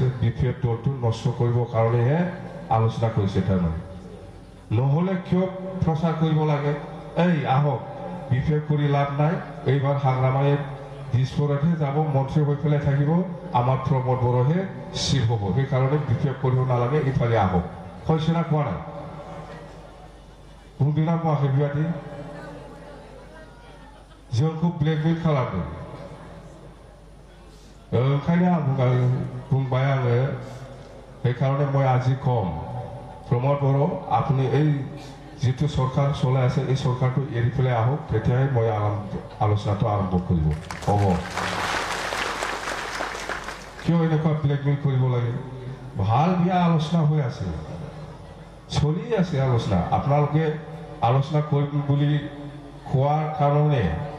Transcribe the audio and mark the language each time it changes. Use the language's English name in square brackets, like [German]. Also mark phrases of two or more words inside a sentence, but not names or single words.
[Assamese] BPF দলটো নষ্ট কৰিবৰ কাৰণেহে আলোচনা কৰিছে তাৰমানে নহলে কিয় প্ৰচাৰ কৰিব লাগে এই আহক বিশেষ কৰি লাভ নাই এইবাৰ হাগ্ৰামায়ে দিছপুৰতহে যাব মন্ত্ৰী হৈ পেলাই থাকিব আমাৰ প্ৰমোদ বড়োহে চিফ হ'ব সেইকাৰণে বিশেষ কৰিব নালাগে ইফালে আহক কৈছে না কোৱা নাই [Bodo] बुंदोंना बुङाखै बेबादि जोंखौ ब्लेकमेल खालामदों ओंखायनो आं बुंबाय आङो [Assamese] সেইকাৰণে মই আজি কম প্ৰমোদ বড়ো আপুনি এই যিটো চৰকাৰ চলাই আছে এই চৰকাৰটো এৰি পেলাই আহক তেতিয়াহে মই আলোচনাটো আৰম্ভ কৰিব হ'ব কিয় এনেকুৱা ব্লেকমেল কৰিব লাগে ভাল বিয়া আলোচনা হৈ আছে চলি আছে আলোচনা আপোনালোকে আলোচনা কৰিম বুলি কোৱাৰ কাৰণে